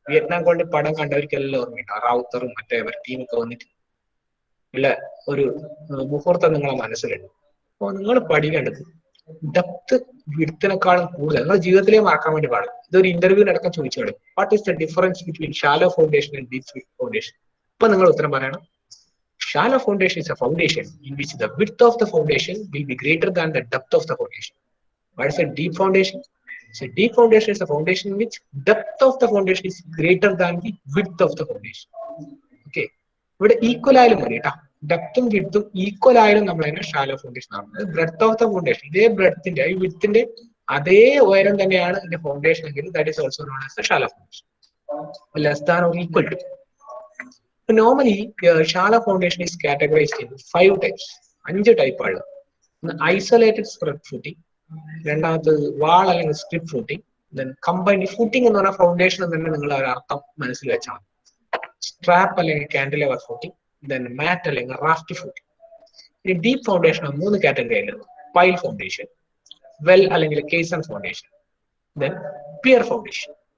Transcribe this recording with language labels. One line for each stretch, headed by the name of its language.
Malayalam: Vietnam colony പടം കണ്ടവർക്കെല്ലാം ഓർമ്മയുണ്ട്, റാവുത്തറും മറ്റേ ടീമൊക്കെ വന്നിട്ട് ഉള്ള ഒരു മുഹൂർത്തം നിങ്ങളെ മനസ്സിലുണ്ട്. അപ്പോൾ നിങ്ങൾ പഠിക്കേണ്ടത് ഡെപ്ത് വിഡ്ത്തിനെക്കാളും കൂടുതൽ നിങ്ങൾ ജീവിതത്തിലേ മറക്കാൻ വേണ്ടി പാടില്ല. ഇതൊരു ഇന്റർവ്യൂവിനടക്കം ചോദിച്ചോളൂ,
English: What is the difference between shallow foundation and deep foundation?
Malayalam: അപ്പൊ നിങ്ങൾ ഉത്തരം പറയണം,
English: shallow foundation is a foundation in which the width of the foundation will be greater than the depth of the foundation. What is a deep foundation? So deep foundation is a foundation in which depth of the foundation is greater than the width of the foundation.
Malayalam: Okay, ഇവിടെ equal ആയാലും മതി കേട്ടോ, ഡെപ്തും വിഡ്ത്തും equal ആയാലും നമ്മൾ അതിനെ shallow foundation ആണ്.
English: breadth of the foundation
Malayalam: ഇതേ ബ്രെഡ്ത്തിന്റെ ഈ വിഡ്ത്തിന്റെ അതേ ഉയരം തന്നെയാണ് ഇതിന്റെ ഫൗണ്ടേഷൻ എങ്കിൽ
English: That is also known as shallow foundation, less than or equal to. Normally, shallow foundation is categorized in 5 types.
Malayalam: 5 type ആണ്. Isolated spread footing, രണ്ടാമത് വാൾ അല്ലെങ്കിൽ strip footing, then combined footing എന്ന് പറഞ്ഞ ഫൗണ്ടേഷൻ എന്ന് തന്നെ നിങ്ങൾ ഒരു അർത്ഥം മനസ്സിൽ വെച്ചാൽ മതി. സ്ട്രാപ്പ് അല്ലെങ്കിൽ കാൻഡിലിവർ ഫൂട്ടിംഗ്, ദെൻ മാറ്റ് അല്ലെങ്കിൽ റാഫ്റ്റ് ഫൂട്ടിംഗ്. ഇനി deep foundation 3 കാറ്റഗറിയിലുണ്ട്. Pile foundation, well അല്ലെങ്കിൽ kaizen foundation, then peer foundation.